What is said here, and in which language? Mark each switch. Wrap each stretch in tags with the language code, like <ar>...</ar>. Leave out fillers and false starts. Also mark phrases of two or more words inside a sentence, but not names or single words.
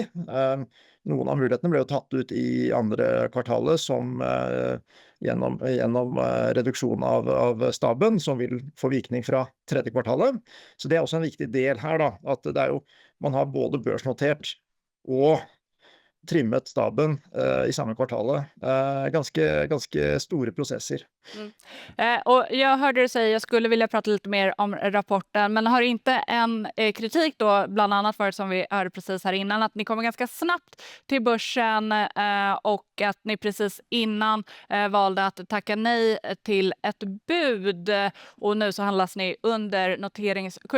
<no>Noen av mulighetene ble jo tatt ut i andre kvartalet som gjennom reduksjon av staben, som vil få virkning fra tredje kvartalet. Så det også en viktig del her da, at det jo, man har både børsnotert og trimmet staben i samme kvartalet.</no> <sv>Ganske stora processer. Och jag hörde dig säga, jag skulle vilja prata lite mer om rapporten, men har inte en kritik då, bland annat för som vi hörde precis här innan, att ni kommer ganska snabbt till börsen och att ni precis innan valde att tacka nej till ett bud och nu så handlas ni under noteringskurs.</sv>